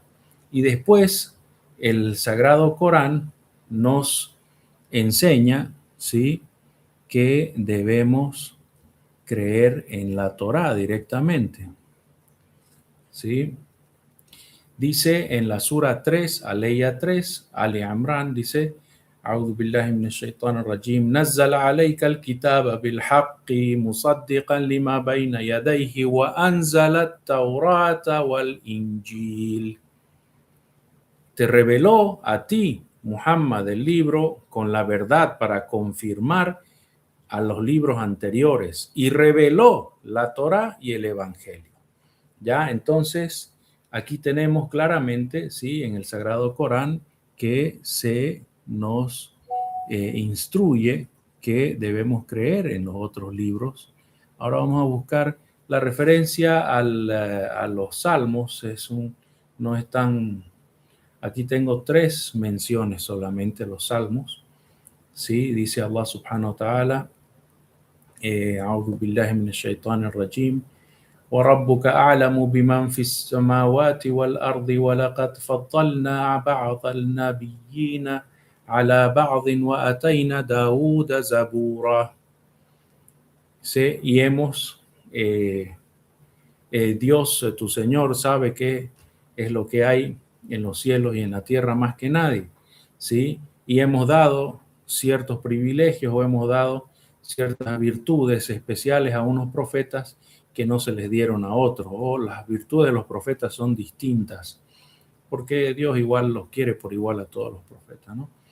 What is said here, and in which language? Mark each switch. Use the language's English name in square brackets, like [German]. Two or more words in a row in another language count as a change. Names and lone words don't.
[Spanish] Y después el Sagrado Corán nos enseña, ¿sí?, que debemos creer en la Torá directamente, ¿sí? Dice en la sura 3, Aleya 3, Ali Imran, dice, [Arabic] أعوذ بالله من الشيطان الرجيم نزل عليك الكتاب بالحق مصدقا لما بين يديه وأنزل التوراة والإنجيل. [Spanish] Te reveló a ti, Muhammad, el libro con la verdad para confirmar a los libros anteriores y reveló la Torá y el Evangelio. Ya, entonces, aquí tenemos claramente, sí, en el Sagrado Corán, que se nos instruye que debemos creer en los otros libros. Ahora vamos a buscar la referencia a los salmos. No es tan... Aquí tengo 3 menciones solamente, los salmos. Sí, dice Allah [Arabic] سبحانه وتعالى, أعوذ بالله من الشيطان الرجيم وربك أعلم بمن في السماوات والأرض ولقد فضلنا بعض النبيين على بعض وأتينا داود زبورا. [Spanish] Sí, y Dios, tu Señor, sabe qué es lo que hay en los cielos y en la tierra más que nadie, ¿sí? Y hemos dado ciertos privilegios o hemos dado ciertas virtudes especiales a unos profetas que no se les dieron a otros, o las virtudes de los profetas son distintas, porque Dios igual los quiere por igual a todos los profetas, ¿no?